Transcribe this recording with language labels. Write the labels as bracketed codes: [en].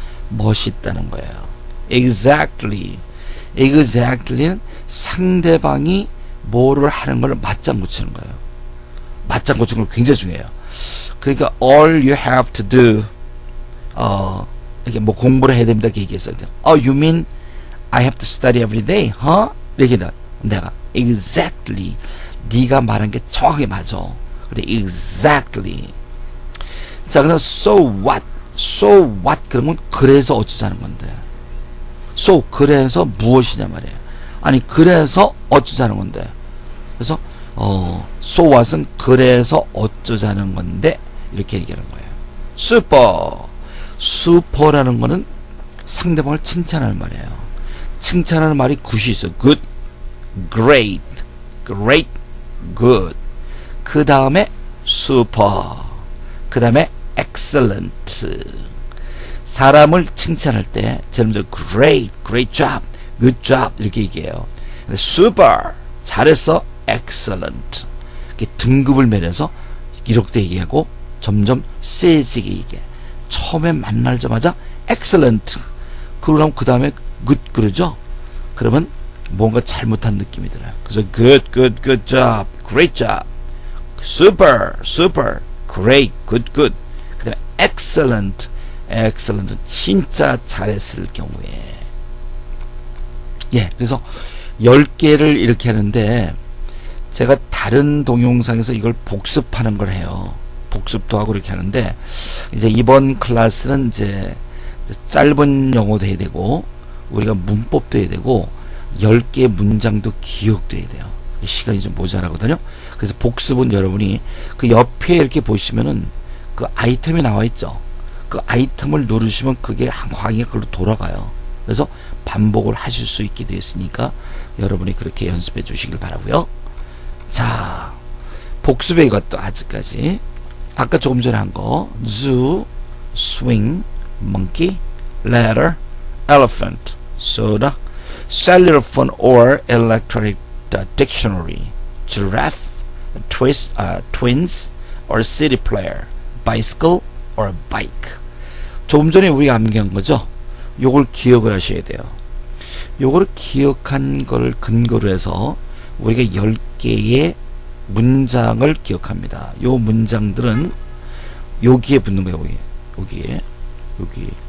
[ko] 멋있다는 거예요. exactly. exactly는 상대방이 뭐를 하는 걸 맞장구 치는 거예요. 맞장구 치는 거 굉장히 중요해요. 그러니까 [en] all you have to do [ko] 이렇게 뭐 공부를 해야 됩니다. 이렇게 얘기했어요. [en] You mean I have to study every day? [ko] 이렇게 내가 exactly 네가 말한 게 정확하게 맞아. 그래 [en] exactly. [ko] 자, 그럼 [en] so what? so what? [ko] 그러면 그래서 어쩌자는 건데. so 그래서 무엇이냐 말이에요. 아니 그래서 어쩌자는 건데. 그래서 so what은 그래서 어쩌자는 건데 이렇게 얘기하는 거예요. [en] super. [ko] super라는 거는 상대방을 칭찬하는 말이에요. 칭찬하는 말이 굿이 있어. good, great, great, good. 그 다음에 super. 그 다음에 excellent. 사람을 칭찬할 때 제일 먼저 great, [en] great job, good job [ko] 이렇게 얘기해요. [en] super, [ko] 잘했어, [en] excellent. [ko] 이렇게 등급을 매려서 이렇게 얘기하고 점점 세지게 얘기해. 처음에 만나자마자 excellent. 그러고 그 다음에 good 그러죠. 그러면 뭔가 잘못한 느낌이 들어요. 그래서 [en] good, good, good job, great job, super, super, great, good, good. [ko] 그 다음에 excellent. excellent은 진짜 잘했을 경우에. 예, 그래서 10개를 이렇게 하는데 제가 다른 동영상에서 이걸 복습하는 걸 해요. 복습도 하고 이렇게 하는데 이제 이번 클래스는 이제 짧은 영어도 해야 되고 우리가 문법도 해야 되고 10개의 문장도 기억도 해야 돼요. 시간이 좀 모자라거든요. 그래서 복습은 여러분이 그 옆에 이렇게 보시면은 그 아이템이 나와 있죠. 그 아이템을 누르시면 그게 한 광기가 그걸로 돌아가요. 그래서 반복을 하실 수 있게 되어 있으니까 여러분이 그렇게 연습해 주시길 바라고요. 자, 복습의 이것도 아직까지 아까 조금 전에 한 거 [en] zoo, swing, monkey, ladder, elephant, soda, cellular phone or electronic dictionary, giraffe, twins or CD player, bicycle or bike. [ko] 조금 전에 우리가 암기한 거죠. 요걸 기억을 하셔야 돼요. 요걸 기억한 걸 근거로 해서 우리가 10개의 문장을 기억합니다. 요 문장들은 여기에 붙는 거예요. 여기.